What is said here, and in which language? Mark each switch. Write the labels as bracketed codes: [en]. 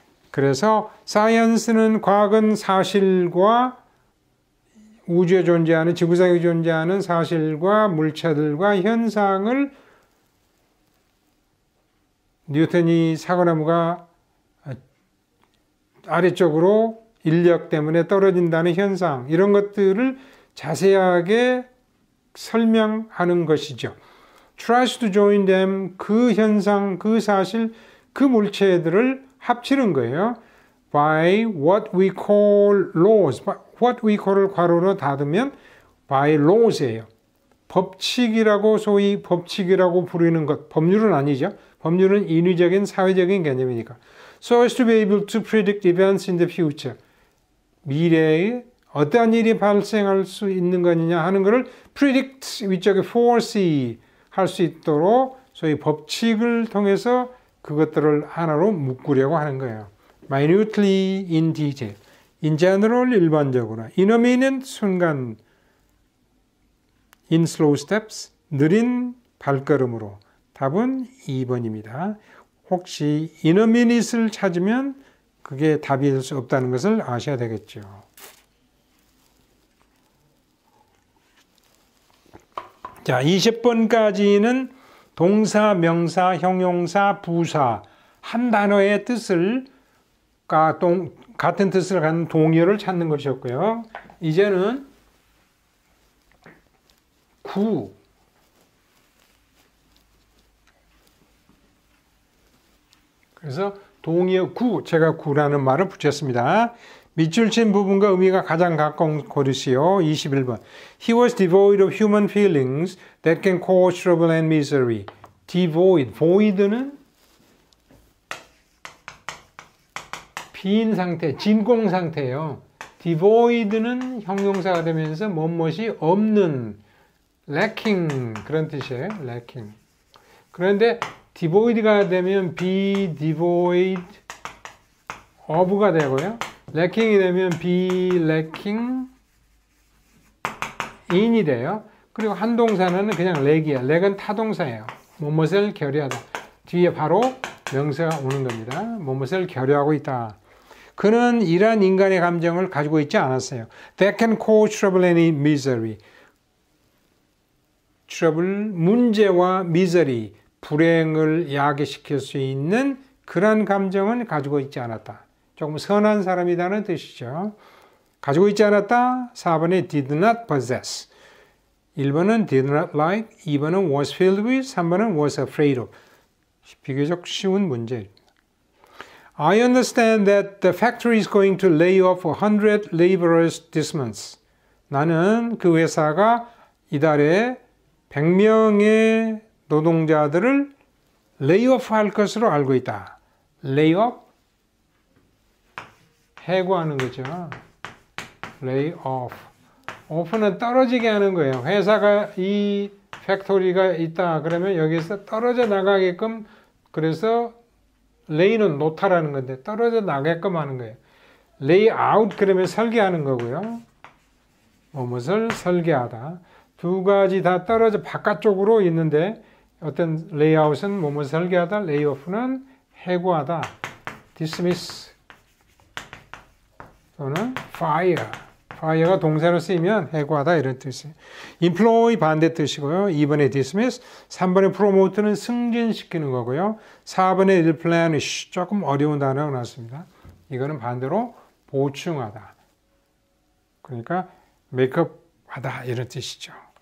[ko] 그래서 사이언스는 과학은 사실과 우주에 존재하는 지구상에 존재하는 사실과 물체들과 현상을 뉴턴이 사과나무가 아래쪽으로 인력 때문에 떨어진다는 현상 이런 것들을 자세하게 설명하는 것이죠. [en] Tries to join them [ko] 그 현상, 그 사실, 그 물체들을 합치는 거예요. [en] By what we call laws. [ko] What we call을 괄호로 닫으면 by laws예요. 법칙이라고 소위 법칙이라고 부르는 것. 법률은 아니죠. 법률은 인위적인 사회적인 개념이니까. [en] So as to be able to predict events in the future. [ko] 미래에 어떠한 일이 발생할 수 있는 거냐 하는 것을 predict 위쪽에 foresee 할 수 있도록 소위 법칙을 통해서 그것들을 하나로 묶으려고 하는 거예요. [en] Minutely in detail. In general 일반적으로. In a minute 순간. In slow steps [ko] 느린 발걸음으로. 답은 2번입니다. 혹시 in a minute을 찾으면 그게 답이 될 수 없다는 것을 아셔야 되겠죠. 자, 20번까지는 동사, 명사, 형용사, 부사 한 단어의 뜻을 같은 뜻을 갖는 동의어를 찾는 것이었고요. 이제는 구 그래서 동의어 구 제가 구라는 말을 붙였습니다. 밑줄 친 부분과 의미가 가장 가까운 고르시오. 21번. [en] He was devoid of human feelings that can cause trouble and misery. Devoid. [ko] void는 빈 상태, 진공 상태예요. devoid는 형용사가 되면서 무엇이 없는 lacking 그런 뜻이에요. lacking. 그런데 devoid가 되면 be devoid of가 되고요. lacking이 되면 be lacking in이 돼요. 그리고 한 동사는 그냥 lack이에요. lack은 타동사예요. 무엇을 결여하다. 뒤에 바로 명사가 오는 겁니다. 무엇을 결여하고 있다. 그는 이러한 인간의 감정을 가지고 있지 않았어요. [en] That can cause trouble and misery. [ko] trouble, 문제와 misery, 불행을 야기시킬 수 있는 그런 감정은 가지고 있지 않았다. 조금 선한 사람이라는 뜻이죠. 가지고 있지 않았다. [en] 4번에 did not possess. 1번은 did not like, 2번은 was filled with, 3번은 was afraid of. [ko] 비교적 쉬운 문제입니다. [en] I understand that the factory is going to lay off 100 laborers this month. [ko] 나는 그 회사가 이달에 100명의 노동자들을 레이오프 할 것으로 알고 있다. 레이오프? 해고하는 거죠. 레이오프. 오프는 떨어지게 하는 거예요. 회사가 이 팩토리가 있다. 그러면 여기서 떨어져 나가게끔 그래서 레이는 놓다라는 건데 떨어져 나가게끔 하는 거예요. 레이 아웃 그러면 설계하는 거고요. 무엇을 설계하다. 두 가지 다 떨어져 바깥쪽으로 있는데 어떤 레이아웃은 뭐뭐 설계하다, 레이오프는 해고하다. dismiss 또는 fire. fire가 동사로 쓰이면 해고하다 이런 뜻이에요. employ 반대 뜻이고요. 2번에 dismiss, 3번에 promote는 승진시키는 거고요. 4번에 replenish 조금 어려운 단어가 나왔습니다. 이거는 반대로 보충하다. 그러니까 메이크업하다 이런 뜻이죠.